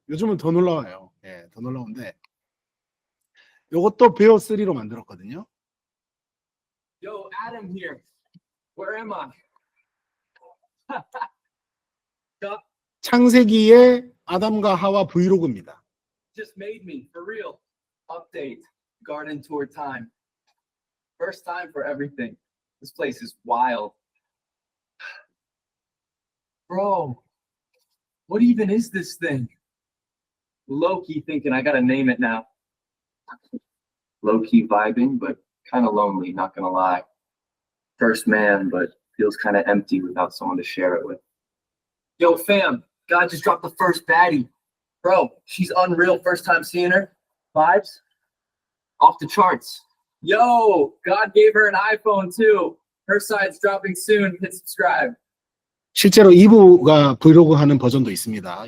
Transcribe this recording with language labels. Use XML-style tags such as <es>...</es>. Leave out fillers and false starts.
<ko>요즘은 더 놀라워요. 네, 더 놀라운데 요것도 베어3로 만들었거든요.</ko> <en>Yo, Adam here. Where am I?</en> <ko>창세기의 아담과 하와 브이로그입니다.</ko> <en>Just made me, for real. Update. Garden tour time. First time for everything. This place is wild. Bro, what even is this thing? Low-key thinking I gotta name it now. Low-key vibing, but kind of lonely, not gonna lie. First man, but feels kind of empty without someone to share it with. Yo, fam, God just dropped the first baddie. Bro, she's unreal. First time seeing her. Vibes? Off the charts. Yo, God gave her an iPhone too. Her side's dropping soon. Hit subscribe.</en> <ko>실제로 이브가 브이로그 하는 버전도 있습니다.</ko>